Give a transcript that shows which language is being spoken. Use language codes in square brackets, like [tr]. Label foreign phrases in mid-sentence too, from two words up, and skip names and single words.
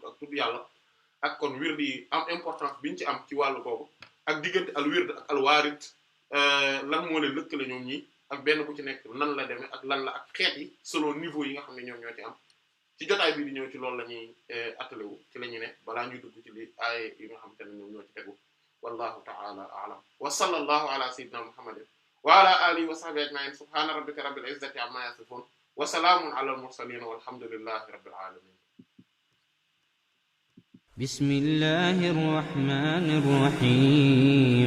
[wo] ak tudd yàlla ak kon wird yi am importance biñ ci am ci wàllu boobu ak diggante [ar] الورد [wo] ak [ar] الوارد [wo] lan moo leen lëkkale ñoom ñi ak benn bu ci nekk nan la demee ak lan la ak xeet yi [fr] selon niveau [wo] yi nga xam ne ñoom ñoo ci am ci jotaay bi di ñëw ci loolu la ñuy attelé wu ci la ñu ne balaa ñuy dugg ci li ay yi nga xam te ne ñoom ñoo ci tegu [ar] والله تعالى أعلم وصلى الله على سيدنا محمد وعلى آله وصحبه أجمعين سبحان ربك رب العزة عما يصفون وسلام على المرسلين والحمد لله رب العالمين. بسم الله الرحمن الرحيم.